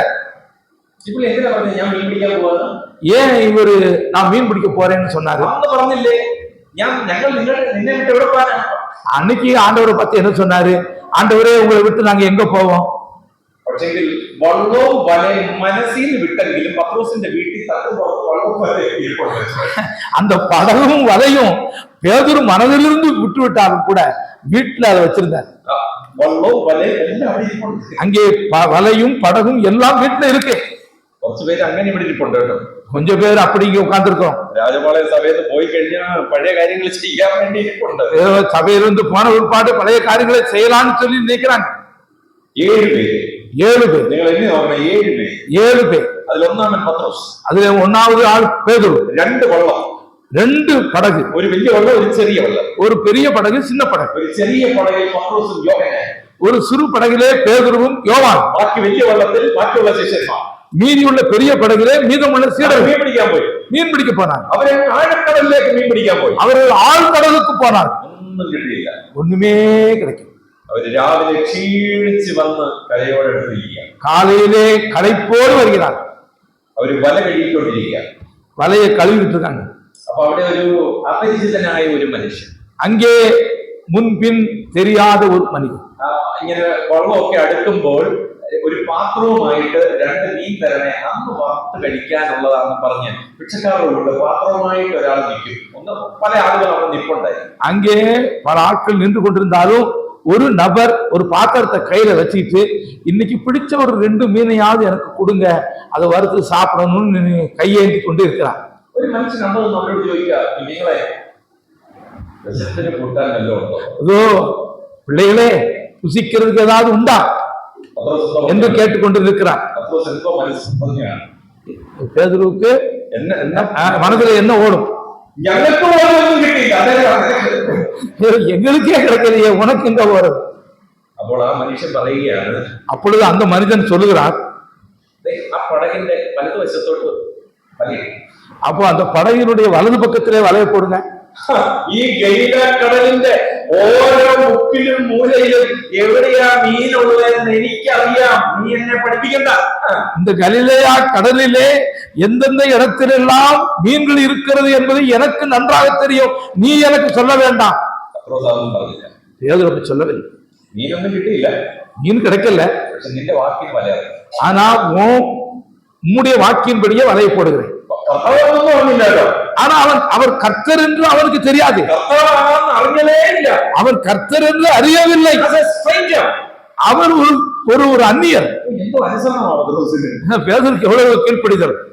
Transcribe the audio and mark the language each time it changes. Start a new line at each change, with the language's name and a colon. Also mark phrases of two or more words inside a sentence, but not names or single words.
Malayalam: ഇപ്പോൾ എന്തിനാ പറഞ്ഞ ഞാൻ മീൻ പിടിക്കാൻ പോവാ?
Tamil: ஏன் இவரு நான் மீன் பிடிக்க போறேன்னு சொன்னாரு?
Malayalam: അന്ന് പറഞ്ഞില്ലേ ഞങ്ങൾ നിന്നെ വിട്ട് എവിടെ പോകാനാ?
Tamil: அன்னைக்கு ஆண்டவரை பத்தி என்ன சொன்னாரு? ஆண்டவரே உங்களை விட்டு நாங்க எங்க போவோம்?
Malayalam: പക്ഷെങ്കിൽ വള്ളവും വലയും മനസ്സിൽ വിട്ടെങ്കിലും പത്രോസിന്റെ വീട്ടിൽ വള്ളവും വലയും
Tamil: அந்த படகும் வலையும் பேதுரு மனதிலிருந்து விட்டு விட்டாலும் கூட வீட்டுல அதை வச்சிருந்தார்.
Malayalam: വള്ളവും വലയും എല്ലാം അവിടെ ഇരിപ്പുണ്ട്.
Tamil: அங்கே வலையும் படகும் எல்லாம் வீட்டுல இருக்கு.
Malayalam: കുറച്ചു പേര് അങ്ങനെ ഇവിടെ ഇരിപ്പുണ്ട് കേട്ടോ.
Tamil: கொஞ்சம் பேர் அப்படி இங்க உட்கார்ந்துருக்கோம்.
Malayalam: രാജപാളയ സമയത്ത് പോയി കഴിഞ്ഞാൽ പഴയ കാര്യങ്ങൾ ചെയ്യാൻ വേണ്ടി ഇരിപ്പുണ്ട്.
Tamil: சபையிலிருந்து போன உட்பாடு பழைய காரியங்களை செய்யலாம்னு சொல்லி நினைக்கிறாங்க.
Malayalam: 7 പേര്.
Tamil: 7 பேர்.
Malayalam: നിങ്ങൾ എന്നെ നോക്കണം, 7 പേര്.
Tamil: 7 பேர்.
Malayalam: അതിലൊന്നാമൻ പത്രോസ്.
Tamil: அதுல 1வது ஆள் பேதுரு.
Malayalam: 2 വള്ളം,
Tamil: 2 படகு.
Malayalam: ഒരു വലിയ വള്ളം, ഒരു ചെറിയ വള്ളം.
Tamil: ஒரு பெரிய படகு, சின்ன படகு.
Malayalam: ഒരു ചെറിയ പടകിൽ പത്രോസും യോഹന്നാൻ.
Tamil: ஒரு சிறு படகிலே பேதுருவும் யோவான்.
Malayalam: ബാക്കി വലിയ വള്ളത്തിൽ ബാക്കിയുള്ള ശിഷ്യന്മാർ.
Tamil: மீதியுள்ள பெரிய படகிலே மீதமுள்ள சீடர்கள்
Malayalam: മീൻ പിടിക്കാൻ പോയി.
Tamil: மீன் பிடிக்க போனார்.
Malayalam: അവരെ ആഴക്കടലിലേക്ക് മീൻ പിടിക്കാൻ പോയി.
Tamil: அவர்கள் ஆழ்கடலுக்கு போனார்.
Malayalam: ഒന്നും കിട്ടിയില്ല.
Tamil: ஒண்ணுமே கிடைக்கும்.
Malayalam: അവര് രാവിലെ ക്ഷീണിച്ച് വന്ന് കരയോടെ എടുത്തിരിക്കുക.
Tamil: காலையிலே களைப்போடு வருகிறார்.
Malayalam: അവര് വല കഴുകിക്കൊണ്ടിരിക്കുക.
Tamil: வலையை கழுவிட்டு இருக்காங்க.
Malayalam: അപ്പൊ അവിടെ ഒരു അപരിചിതനായ ഒരു മനുഷ്യൻ,
Tamil: அங்கே முன்பின் தெரியாத ஒரு மனிதன்
Malayalam: ഇങ്ങനെ വള്ളമൊക്കെ അടുക്കുമ്പോൾ ഒരു പാത്രവുമായിട്ട് 2 മീൻ തരണേ, അന്ന് വറുത്ത് കഴിക്കാനുള്ളതാണെന്ന് പറഞ്ഞ് ഭിക്ഷക്കാരുടെ പാത്രവുമായിട്ട് ഒരാൾ നിൽക്കും. പല ആളുകൾ അവിടെ നിൽപ്പുണ്ടായി.
Tamil: அங்கே பல ஆட்கள் நின்று கொண்டிருந்தாலும் ஒரு நபர் ஒரு பாத்திரத்தை கையில வச்சுக்கிட்டு இன்னைக்கு பிடிச்ச ஒரு 2 மீனையாவது எனக்கு கொடுங்க, அதை வறுத்து சாப்பிடணும்னு கையேந்தி கொண்டு இருக்கிறார்.
Malayalam: ഒരു മനുഷ്യൻ നമ്മളോട് ചോദിക്കുക, നിങ്ങളെ കൂട്ടാൻ വല്ലതും ഉണ്ടോ?
Tamil: அதோ பிள்ளைகளே புசிக்கிறதுக்கு ஏதாவது உண்டா என்று கேட்டுக்கொண்டு இருக்கிறார். பேதுருவுக்கு மனதுல என்ன ஓடும்? எங்களுக்கே கிடைக்கலையே, உனக்கு எங்க ஓடும்?
Malayalam: അപ്പോൾ ആ മനുഷ്യൻ പറയുകയാണ്,
Tamil: அப்பொழுது அந்த மனிதன் சொல்லுகிறார்,
Malayalam: ആ പടകിന്റെ വലതുവശത്തോട്ട്
Tamil: அப்போ அந்த படகினுடைய வலது பக்கத்திலே வலைய போடுங்க.
Malayalam: ഈ ഗലീല കടലിന്റെ ഓരോ മുക്കിലും മൂലയിലും എവിടെയാ മീനുള്ളതെന്ന് എനിക്കറിയാം, നീ എന്നെ പഠിപ്പിക്കണ്ട.
Tamil: இந்த கலிலேயா கடலிலே எந்தெந்த இடத்திலெல்லாம் மீன்கள் இருக்கிறது என்பது எனக்கு நன்றாக தெரியும், நீ எனக்கு சொல்ல வேண்டாம். பேதுரு சொல்லவில்லை.
Malayalam: மீனொന്നും കിട്ടിയില്ല,
Tamil: மீன் கிடைக்கல,
Malayalam: പക്ഷെ നിന്റെ വാക്കിന് വല.
Tamil: ஆனா உம்முடைய வாக்கின்படியே வலையை போடுகிறேன். ஆனா அவர் கர்த்தர் என்று அவருக்கு தெரியாது, அவர் கர்த்தர் என்று அறியவில்லை, அவர் ஒரு அந்நியர். பேதருக்கு எவ்வளவு கீழ்ப்படிதல்.